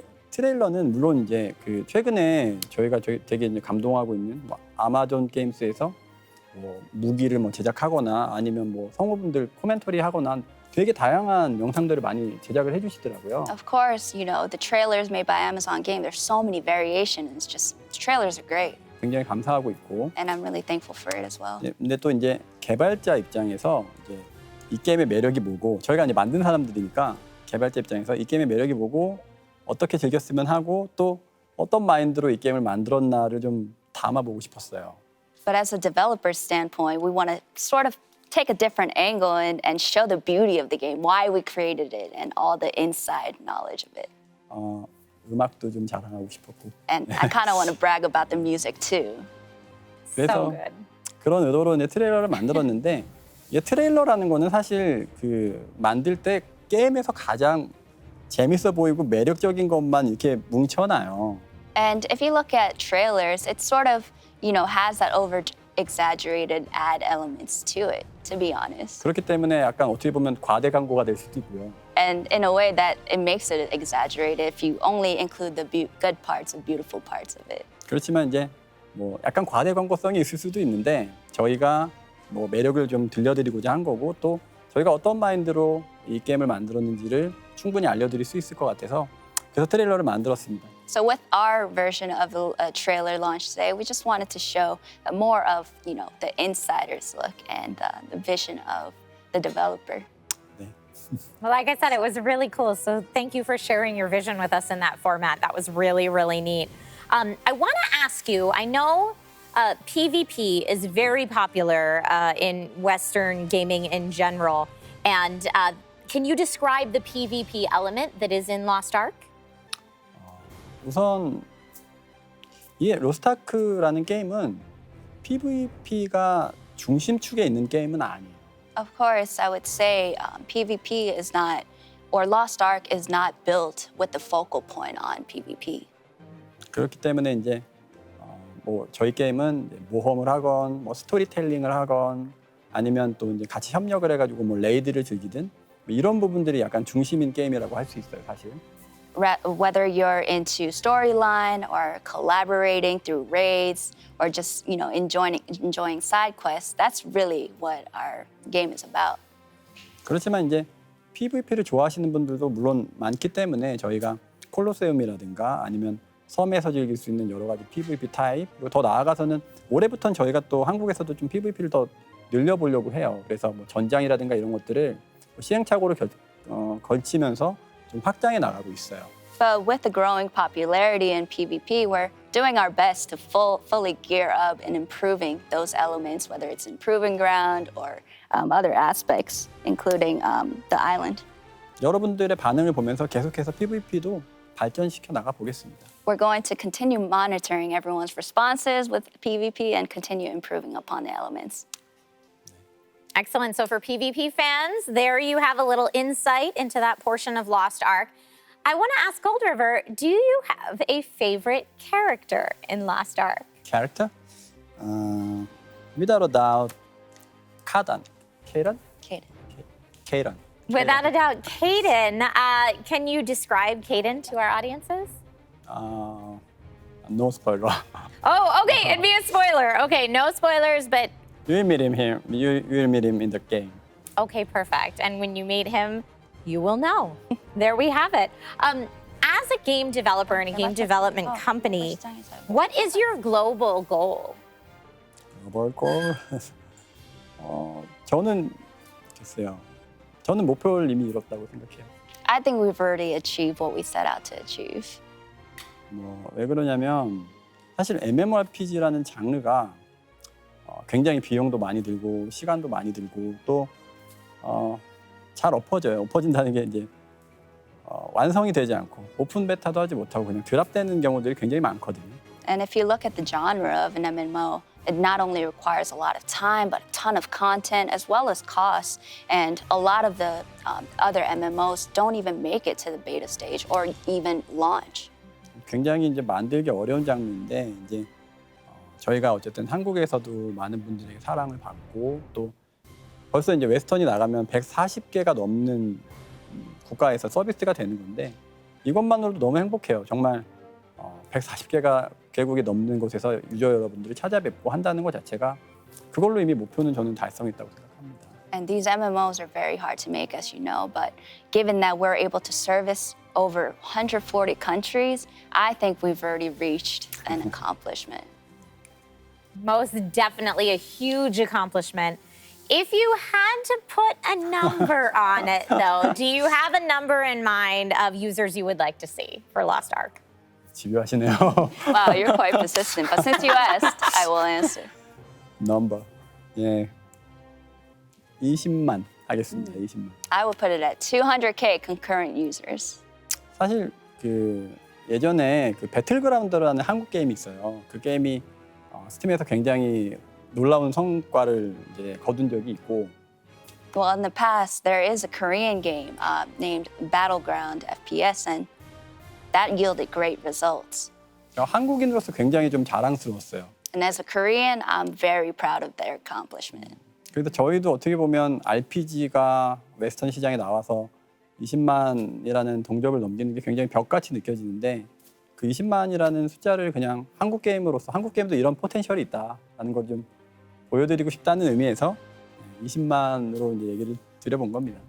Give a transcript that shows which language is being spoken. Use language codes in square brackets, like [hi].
[ko] 트레일러는 물론 이제 최근에 저희가 되게 이제 감동하고 있는 아마존 게임스에서 무기를 제작하거나 아니면 성우분들 코멘터리 하거나 되게 다양한 영상들을 많이 제작을 해주시더라고요. [en] Of course, the trailers made by Amazon Game, there's so many variations. Just the trailers are great. [ko] 굉장히 감사하고 있고. [en] And I'm really thankful for it as well. [ko] 근데 또 이제 개발자 입장에서 이제 이 게임의 매력이 뭐고 저희가 이제 만든 사람들이니까 개발자 입장에서 이 게임의 매력이 뭐고 어떻게 즐겼으면 하고 또 어떤 마인드로 이 게임을 만들었나를 좀 담아보고 싶었어요. [en] But as a developer standpoint, we want to sort of take a different angle and show the beauty of the game, why we created it, and all the inside knowledge of it. [ko] 음악도 좀 자랑하고 싶었고. [en] And I kind of want to brag about the music too. [ko] 그래서 [en] So good. [ko] 그런 의도로 이제 트레일러를 만들었는데 이 트레일러라는 거는 사실 만들 때 게임에서 가장 재밌어 보이고 매력적인 것만 이렇게 뭉쳐놔요. [en] And if you look at trailers, it sort of, has that over-exaggerated ad elements to it, to be honest. [ko] 그렇기 때문에 약간 어떻게 보면 과대 광고가 될 수도 있고요. [en] And in a way that it makes it exaggerated if you only include the good parts and beautiful parts of it. [ko] 그렇지만 이제 약간 과대 광고성이 있을 수도 있는데 저희가 매력을 좀 들려드리고자 한 거고 또 저희가 어떤 마인드로 이 게임을 만들었는지를 충분히 알려드릴 수 있을 것 같아서 그래서 트레일러를 만들었습니다. [en] So with our version of a trailer launch today, we just wanted to show more of, the insider's look and the vision of the developer. [ko] 네. [en] Well, like I said, it was really cool. So thank you for sharing your vision with us in that format. That was really, really neat. I want to ask you, I know PvP is very popular in Western gaming in general. And can you describe the PvP element that is in Lost Ark? [ko] 우선 이 로스트아크라는 게임은 PvP가 중심축에 있는 게임은 아니에요. [en] Of course, I would say PvP is not, or Lost Ark is not built with the focal point on PvP. [ko] 그렇기 때문에 이제 저희 게임은 모험을 하건 스토리텔링을 하건 아니면 또 이제 같이 협력을 해가지고 레이드를 즐기든 이런 부분들이 약간 중심인 게임이라고 할 수 있어요, 사실. [en] Whether you're into storyline or collaborating through raids or just enjoying side quests, that's really what our game is about. [ko] 그렇지만 이제 PVP를 좋아하시는 분들도 물론 많기 때문에 저희가 콜로세움이라든가 아니면 섬에서 즐길 수 있는 여러 가지 PVP 타입 그리고 더 나아가서는 올해부터는 저희가 또 한국에서도 좀 PVP를 더 늘려보려고 해요. 그래서 전장이라든가 이런 것들을 시행착오를 걸치면서 좀 확장해 나가고 있어요. [en] But with the growing popularity in PvP, we're doing our best to fully gear up and improving those elements, whether it's improving ground or other aspects, including the island. [ko] 여러분들의 반응을 보면서 계속해서 PVP도 발전시켜 나가 보겠습니다. [en] We're going to continue monitoring everyone's responses with PvP and continue improving upon the elements. Excellent. So for PvP fans, there you have a little insight into that portion of Lost Ark. I want to ask Gold River, do you have a favorite character in Lost Ark? Character? Without a doubt, Kadan. Kaden? Kaden. Kaden. Without a doubt, Caden. Can you describe Caden to our audiences? No spoiler. Oh, okay. It'd be a spoiler. Okay, no spoilers, but You will meet him here. You will meet him in the game. okay, perfect. And when you meet him, you will know. There we have it. As a game developer and a game development company, what is your global goal? [ko] 뭘 걸? 저는 글쎄요. 저는 목표를 이미 이뤘다고 생각해요. [en] I think we've already achieved what we set out to achieve. [ko] 왜 그러냐면 사실 MMORPG라는 장르가 굉장히 비용도 많이 들고 시간도 많이 들고 또 잘 엎어져요. 엎어진다는 게 이제 완성이 되지 않고 오픈 베타도 하지 못하고 그냥 드랍되는 경우들이 굉장히 많거든요. [en] And if you look at the genre of an MMO, it not only requires a lot of time, but a ton of content as well as costs. And a lot of the other MMOs don't even make it to the beta stage or even launch. [ko] 굉장히 이제 만들기 어려운 장르인데 이제 저희가 어쨌든 한국에서도 많은 분들에게 사랑을 받고 또 벌써 이제 웨스턴이 나가면 140개가 넘는 국가에서 서비스가 되는 건데 이것만으로도 너무 행복해요. 정말 140개가 개국이 넘는 곳에서 유저 여러분들을 찾아뵙고 한다는 것 자체가 그걸로 이미 목표는 저는 달성했다고 생각합니다. [en] And these MMOs are very hard to make, as you know, but given that we're able to service over 140 countries, I think we've already reached an accomplishment. Most definitely a huge accomplishment. If you had to put a number on it, though, do you have a number in mind of users you would like to see for Lost Ark? [ko] 집요하시네요. [en] Wow, you're quite persistent, but since you asked, I will answer. [ko] 넘버. 예. 20만 하겠습니다. 20만. [en] I will put it at 200K concurrent users. [ko] 사실 그 예전에 그 배틀그라운드라는 한국 게임이 있어요. 그 게임이 스팀에서 굉장히 놀라운 성과를 이제 거둔 적이 있고. [en] Well, in the past, there is a Korean game named Battleground FPS, and that yielded great results. [ko] 한국인으로서 굉장히 좀 자랑스러웠어요. [en] And as a Korean, I'm very proud of their accomplishment. [ko] 그래서 저희도 어떻게 보면 RPG가 웨스턴 시장에 나와서 20만이라는 동접을 넘기는 게 굉장히 벽같이 느껴지는데 그 20만이라는 숫자를 그냥 한국 게임으로서 한국 게임도 이런 포텐셜이 있다라는 걸 좀 보여드리고 싶다는 의미에서 20만으로 이제 얘기를 드려본 겁니다.